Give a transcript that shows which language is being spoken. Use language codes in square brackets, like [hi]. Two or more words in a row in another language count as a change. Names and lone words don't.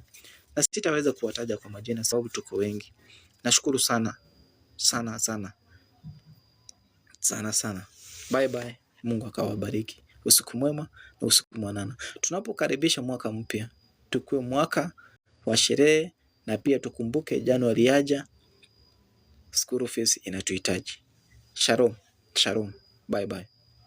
[sw] Na sitaweza kuwataja kwa majina sababu tuko wengi. Nashukuru sana sana sana sana sana. [en] Bye bye. [sw] Mungu akawabariki. Usiku mwema na usiku mwanana. Tunapokaribisha mwaka mpya, tukue mwaka wa sherehe, na pia tukumbuke Januari yaja, [en] school fees [sw] inatuhitaji. [he] Shalom, shalom. [en] Bye bye.